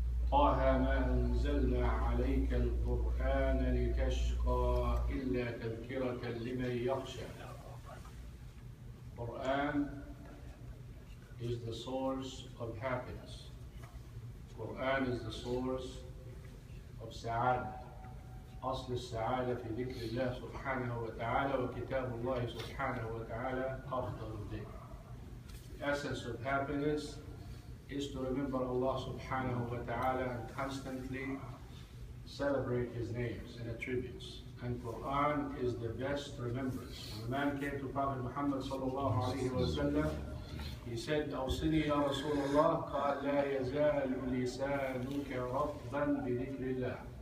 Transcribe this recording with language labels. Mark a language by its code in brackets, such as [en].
[ar] طه ما أنزلنا عليك القرآن لتشقى إلا تذكرة لمن يخشى. [en] Quran is the source of happiness. Quran is the source of سعادة. [ar] أصل السعادة في ذكر الله سبحانه وتعالى وكتاب الله سبحانه وتعالى أفضل الذكر. [en] The essence of happiness is to remember Allah subhanahu wa ta'ala and constantly celebrate His names and attributes. And Quran is the best remembrance. When the man came to Prophet Muhammad sallallahu alayhi wa sallam, he said, [ar] أوصني يا رسول الله قال لا يزال لسانك رطبا بذكر الله.